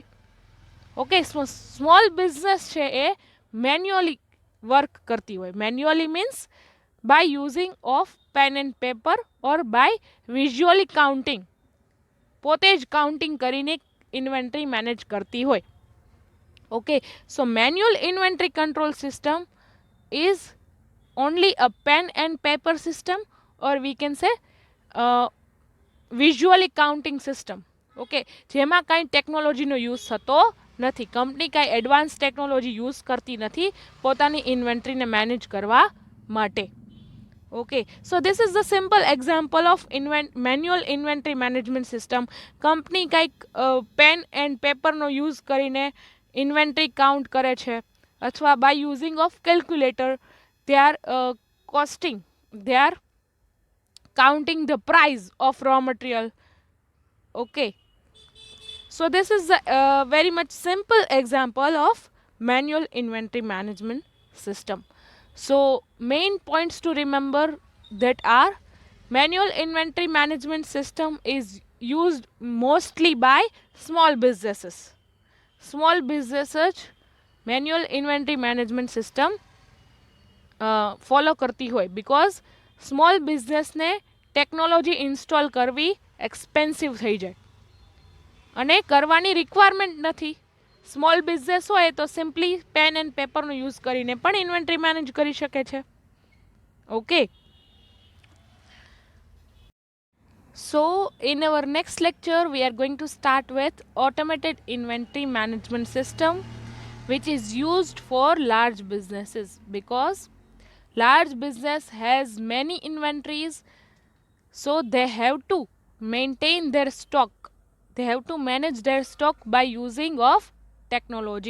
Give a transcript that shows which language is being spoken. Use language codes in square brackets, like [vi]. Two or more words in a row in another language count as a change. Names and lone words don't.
[en] Okay, small business [gu] છે એ [en] manually work [gu] કરતી હોય. [en] Manually means by using of pen and paper or by visually counting. [gu] પોતે જ કાઉન્ટિંગ કરીને [en] inventory manage [gu] કરતી હોય. [en] Okay, so manual inventory control system is only a pen and paper system, or we can say visually counting system. [gu] Okay, જેમાં કાંઈ [en] technologyનો use [gu] થતો નથી. કંપની કાંઈ [en] advance technology use [gu] કરતી નથી પોતાની [en] inventoryને manage [gu] કરવા માટે. [en] Okay, so this is the simple example of manual inventory management system. [gu] કંપની કાંઈક [en] pen and paperનો use કરીને inventory count [gu] કરે છે, અથવા [en] by using of calculator they are costing, they are counting the price of raw material. Okay, so this is very much simple example of manual inventory management system. So main points to remember that are manual inventory management system is used mostly by small businesses. Small businesses manual inventory management system follow [gu] કરતી હોય, [en] because small businessને technology install કરવી એક્સપેન્સિવ [gu] થઈ જાય અને કરવાની [en] રિક્વાયરમેન્ટ નથી. small business [gu] હોય તો [en] simply pen and paperનો use કરીને પણ inventory manage [gu] કરી શકે છે. [en] Okay, so in our next lecture we are going to start with automated inventory management system, which is used for large businesses, because large business has many inventories, so they have to maintain their stock, they have to manage their stock by using of technology.